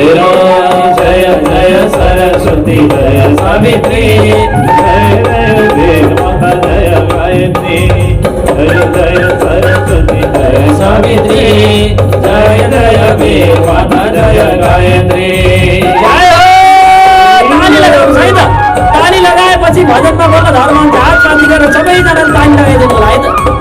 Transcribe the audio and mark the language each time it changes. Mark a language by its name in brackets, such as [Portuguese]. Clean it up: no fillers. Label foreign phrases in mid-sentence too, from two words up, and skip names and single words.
[Hindi] जय जय सरस्वती जय सावित्री, जय जय वेद माता जय गायत्री, जय जय सरस्वती जय सावित्री, जय जय वेद माता जय गायत्री। [Nepali] ताली लगाएपछि भजनमा बोल्न धर्म हुन्छ। हात शान्ति गरेर सबैजनाले ताली लगाइदिनु होला है त।